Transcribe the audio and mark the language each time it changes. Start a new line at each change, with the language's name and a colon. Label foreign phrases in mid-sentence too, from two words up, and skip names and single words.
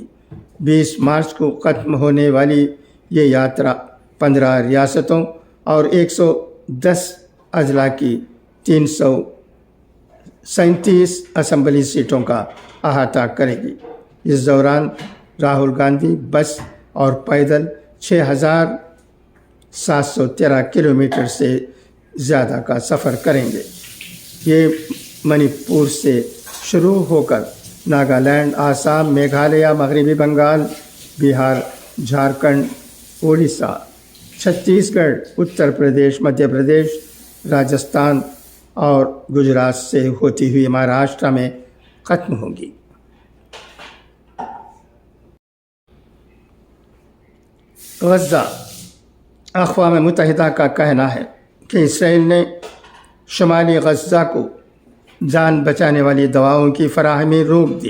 Urdu: 20 مارچ کو ختم ہونے والی یہ یاترا 15 ریاستوں اور 110 اضلاع کی 337 اسمبلی سیٹوں کا احاطہ کرے گی۔ اس دوران راہل گاندھی بس اور پیدل 6713 کلومیٹر سے زیادہ کا سفر کریں گے۔ یہ منی پور سے شروع ہو کر ناگالینڈ، آسام، میگھالیہ، مغربی بنگال، بہار، جھارکھنڈ، اڑیسہ، چھتیس گڑھ، اتر پردیش، مدھیہ پردیش، راجستھان اور گجرات سے ہوتی ہوئی مہاراشٹر میں ختم ہوگی۔ غزہ۔ اقوام متحدہ کا کہنا ہے کہ اسرائیل نے شمالی غزہ کو جان بچانے والی دواؤں کی فراہمی روک دی۔